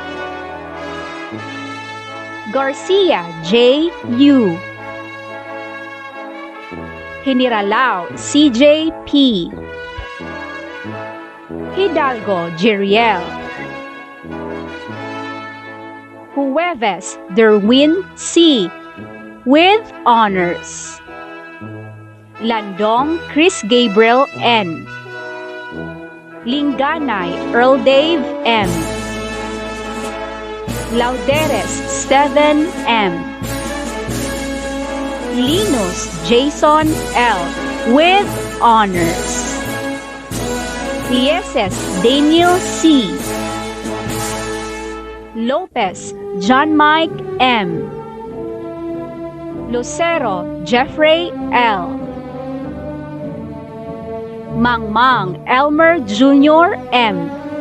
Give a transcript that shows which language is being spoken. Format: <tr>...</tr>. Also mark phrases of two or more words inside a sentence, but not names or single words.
<en>Garcia J. U. Hiniralao CJ P. Hidalgo Jeriel. Jueves Derwin C. with honors. Landong Chris Gabriel N. Linganay Earl Dave M. Lauderes Steven M. Linus Jason L. with honors. Lieses Daniel C. Lopez John Mike M. Lucero Jeffrey L. Mangmang Elmer Jr. M.</en>